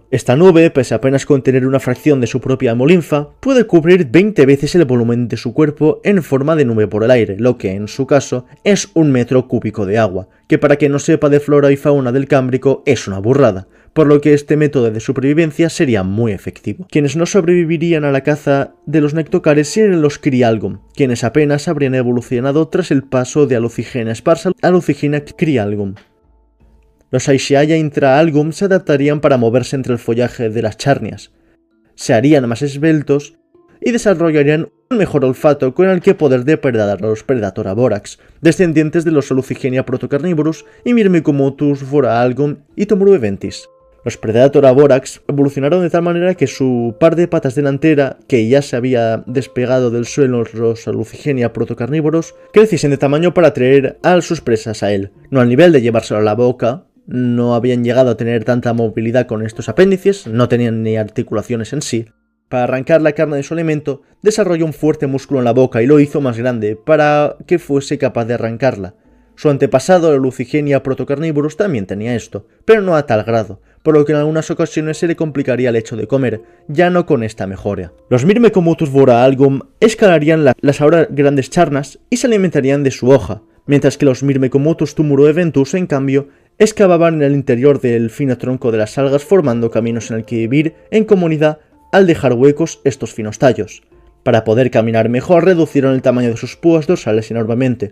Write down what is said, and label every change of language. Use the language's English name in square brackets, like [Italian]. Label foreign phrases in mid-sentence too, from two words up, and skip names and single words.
[Spanish] Esta nube, pese a apenas contener una fracción de su propia hemolinfa, puede cubrir 20 veces el volumen de su cuerpo en forma de nube por el aire, lo que en su caso es 1 metro cúbico de agua, que para quien no sepa de flora y fauna del Cámbrico es una burrada, por lo que este método de supervivencia sería muy efectivo. Quienes no sobrevivirían a la caza de los Nectocaris serían los Crialgum, quienes apenas habrían evolucionado tras el paso de Alucigenia esparsa a Alucigenia crialgum. Los Aisheaya intraalgum se adaptarían para moverse entre el follaje de las charnias, se harían más esbeltos y desarrollarían un mejor olfato con el que poder depredar a los Predatora borax, descendientes de los Alucigenia protocarnivorus y Myrmecomotus voraalgum y Tomurueventis. Los Predatora borax evolucionaron de tal manera que su par de patas delantera, que ya se había despegado del suelo los Alucigenia protocarnívoros, creciesen de tamaño para atraer a sus presas a él, no al nivel de llevárselo a la boca. No habían llegado a tener tanta movilidad con estos apéndices, no tenían ni articulaciones en sí. Para arrancar la carne de su alimento, desarrolló un fuerte músculo en la boca y lo hizo más grande para que fuese capaz de arrancarla. Su antepasado, la Alucigenia protocarnívoros, también tenía esto, pero no a tal grado, por lo que en algunas ocasiones se le complicaría el hecho de comer, ya no con esta mejora. Los Myrmecomotus voraalgum escalarían las ahora grandes charnas y se alimentarían de su hoja, mientras que los Myrmecomotus tumuroeventus, en cambio, excavaban en el interior del fino tronco de las algas formando caminos en el que vivir en comunidad al dejar huecos estos finos tallos. Para poder caminar mejor reducieron el tamaño de sus púas dorsales enormemente.